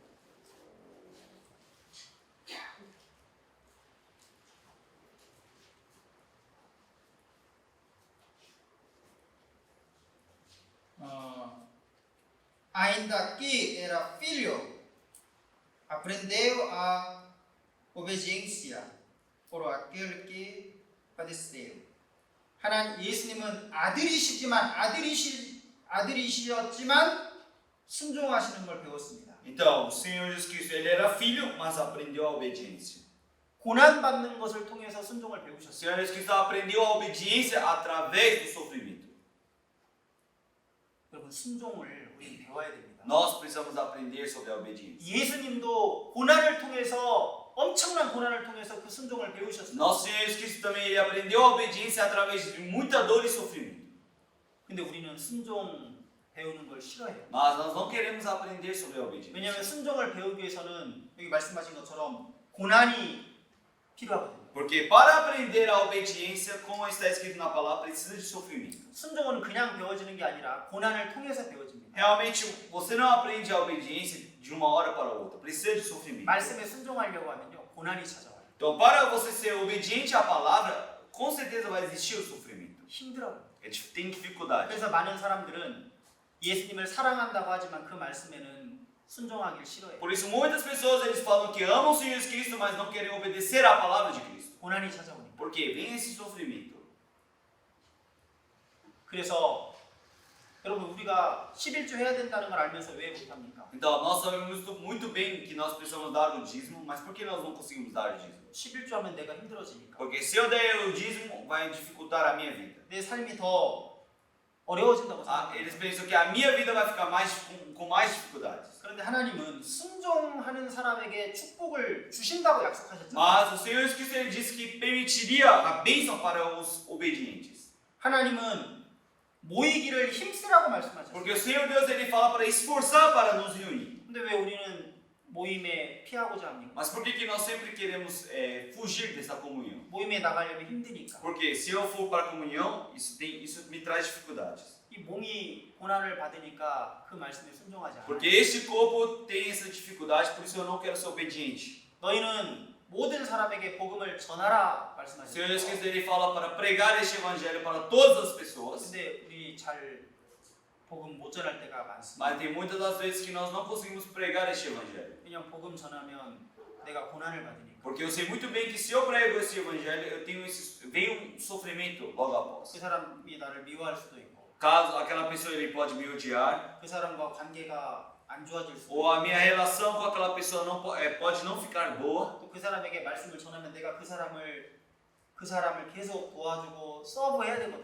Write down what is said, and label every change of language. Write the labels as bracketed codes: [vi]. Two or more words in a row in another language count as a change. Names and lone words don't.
[pt] Ainda que era filho, aprendeu a obediência por aquele que padeceu. [ko] 하나님 예수님은 아들이시지만 아들이시었지만 순종하시는 걸 배웠습니다. [pt] Então, o Senhor Jesus Cristo ele era filho, mas aprendeu a obediência. [ko] 고난 받는 것을 통해서 순종을 [pt] O [ko] 배우셨어요. [pt] Senhor Jesus Cristo aprendeu a obediência através do sofrimento. [ko] 여러분 순종을 우리 배워야 됩니다. [pt] Nós precisamos aprender sobre a obediência. [ko] 예수님도 고난을 통해서 엄청난 고난을 통해서 그 순종을 배우셨어요. [pt] Nosso Senhor Jesus Cristo também ele aprendeu a obediência através de muita dor e sofrimento. [ko] 근데 우리는 순종 배우는 걸 싫어해요. [pt] Mas nós não queremos aprender sobre a obediência. [ko] 왜냐하면 순종을 배우기 위해서는 여기 말씀하신 것처럼 고난이 필요하거든요. [pt] Porque para aprender a obediência, como está escrito na palavra, precisa de sofrimento. [ko] 순종은 그냥 배워지는 게 아니라 고난을 통해서 배워집니다. [pt] Realmente, você não aprende a obediência de uma hora para outra. Precisa de sofrimento. [ko] 말씀에 순종하려고 하면요 고난이 찾아와요. [pt] Então, para você ser obediente à palavra, com certeza vai existir o sofrimento. [ko] 힘들어요. [pt] Tem dificuldade. [ko] 그래서 많은 사람들은 예수님을 사랑한다고 하지만 그 말씀에는 순종하기를 싫어해요. [pt] Por isso, muitas pessoas eles falam que amam o Senhor Jesus Cristo, mas não querem obedecer à palavra de Cristo. [ko] 고난이 찾아오니까. [pt] Porque vem esse sofrimento. [ko] 그래서 여러분 우리가 11조 해야 된다는 걸 알면서 왜 못합니까? [pt] Então, nós sabemos muito bem que nós precisamos dar o dízimo, mas por que nós não conseguimos dar o dízimo? [ko] 11조 하면 내가 힘들어지니까. [pt] Porque se eu der o dízimo, vai dificultar a minha vida. [ko] 내 삶이 더 어려워진다고 [pt] Eles [ko] 생각합니다. [pt] pensam que a minha vida vai ficar com mais dificuldades. [ko] 그런데 하나님은 순종하는 사람에게 축복을 주신다고 약속하셨잖아요. [pt] Mas o Senhor Jesus Cristo ele disse que permitiria a bênção para os obedientes. [ko] 하나님은 모이기를 힘쓰라고 말씀하셨어요. [pt] Porque o Senhor Deus ele fala para esforçar para nos reunir. [ko] 근데 왜 우리는 모임에 피하고자 합니까? [pt] Mas por que nós sempre queremos fugir dessa comunhão? [ko] 모임에 나가려면 힘드니까. [pt] Porque se eu for para a comunhão, isso me traz dificuldades. [ko] 이 몸이 고난을 받으니까 그 말씀에 순종하지 않아요. [pt] Porque este corpo tem essa dificuldade, por isso eu não quero ser obediente. [ko] 너희는 모든 사람에게 복음을 전하라 [pt] O Senhor Jesus [ko] 말씀하셨어요. [pt] Cristo ele fala para pregar este evangelho para todas as pessoas. [ko] 근데 우리 잘 복음 못 전할 때가 많습니다. [pt] Mas tem muitas das vezes que nós não conseguimos pregar este evangelho. [ko] 그냥 복음 전하면 내가 고난을 받으니까. [pt] Porque eu sei muito bem que se eu prego esse evangelho, vem um sofrimento logo após. [ko] 그 사람이 나를 미워할 수도 있고, [pt] Caso aquela pessoa ele pode me odiar, [ko] 그 사람과 관계가 안 좋아질 수도 [pt] ou [ko] 있고, [pt] a minha relação com aquela pessoa pode não ficar boa. [ko] 또 그 사람에게 말씀을 전하면 내가 그 사람을 계속 도와주고 서브해야 되거든요.